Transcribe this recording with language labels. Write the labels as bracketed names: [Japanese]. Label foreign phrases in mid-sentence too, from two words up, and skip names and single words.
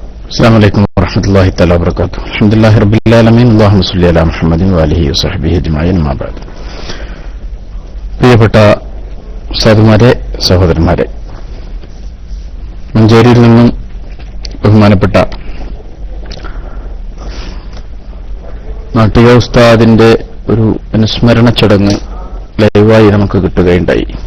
[Arabic] السلام عليكم ورحمة الله تعالى وبركاته. الحمد لله رب العالمين. اللهم صل على محمد وآله وصحبه أجمعين. ما بعد. [Malayalam] പ്രിയപ്പെട്ട സാധുമാരെ, സഹോദരന്മാരെ, മഞ്ചേരിയിൽ നിന്നും ബഹുമാനപ്പെട്ട നാട്ടിക ഉസ്താദിന്റെ ഒരു അനുസ്മരണ ചടങ്ങ് ലൈവായി നമുക്ക് കിട്ടുകയുണ്ടായി.